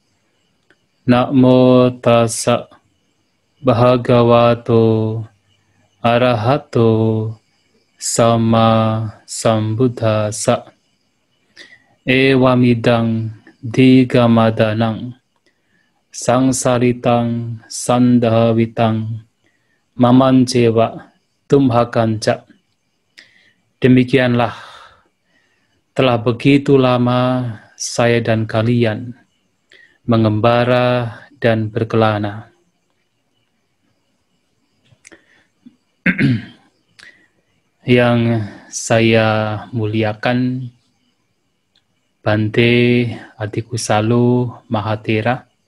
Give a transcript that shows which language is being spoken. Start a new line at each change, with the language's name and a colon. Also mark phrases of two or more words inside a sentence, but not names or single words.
Pali: Namo tassa bhagavato arahato sama sambuddhassa. Ewamidang digamadanang sangsalitang sandhavitang mamancewa tumhakanca.
Indonesian: Demikianlah telah begitu lama saya dan kalian mengembara dan berkelana. Yang saya muliakan Bante Adikusalo Mahatera,